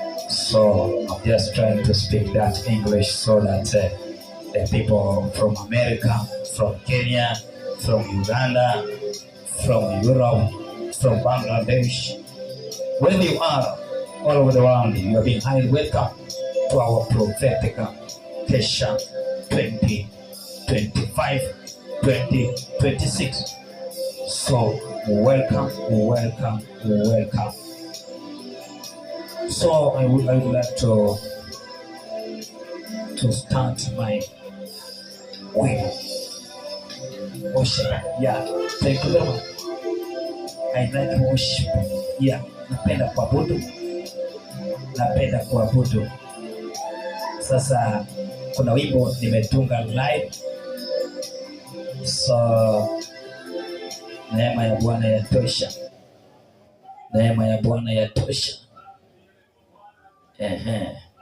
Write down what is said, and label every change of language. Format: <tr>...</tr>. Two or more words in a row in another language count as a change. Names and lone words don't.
<en>So I'm just trying to speak that English so that, uh, the people from America, from Kenya, from Uganda, from Europe, from Bangladesh, wherever you are, all over the world, you have been highly welcome to our prophetic Kesha twenty twenty-five, twenty twenty-six. So welcome, welcome, welcome. So I would, I would like to, to start my way. Worship. Yeah. Thank you very much. I like worship. Yeah.</en> <sw>Napenda kuabudu. Napenda kuabudu. Sasa kuna wimbo nimetunga live. So neema ya Bwana yatosha. Neema ya Bwana yatosha. Ehe.</sw>